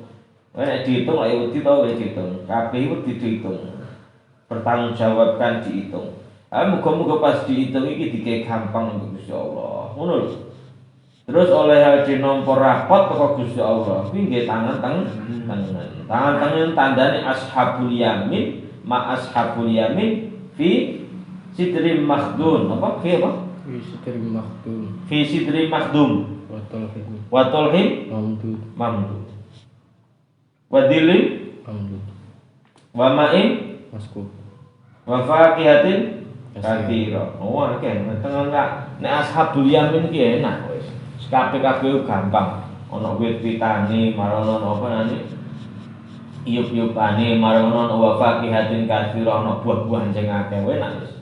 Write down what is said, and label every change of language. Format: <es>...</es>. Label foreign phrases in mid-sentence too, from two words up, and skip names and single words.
<jv>Nek dihitung lek wedi to wis dihitung. Kabeh iku dihitung. Bertanggungjawabkan dihitung. Muga-muga pas dihitung iki dikek gampang Gusti Allah. Ngono lho. Terus oleh hadhe nampa rapot teko Gusti Allah. Kuwi nggih tangan tengen. Tangan tengen tandane</jv> <ar>أصحاب اليمين ما أصحاب اليمين في سدر مخضود. Apa? Fi apa? في سدر مخضود. في سدر مخضود. وطلح ممدود. Wadilin mamdud. وماء Maskub. وفاكهة كثيرة.</ar> <jv>Oh, akeh tengen nek</jv> <ar>أصحاب اليمين</ar> <jv>ki enak wis. Kabeh gampang. Ana wit-witane marono apa nane? Iyup-iyupane marono</jv> <ar>وفاكهة كثيرة</ar> <jv>ana buah-buahan sing akeh enak wis.</jv>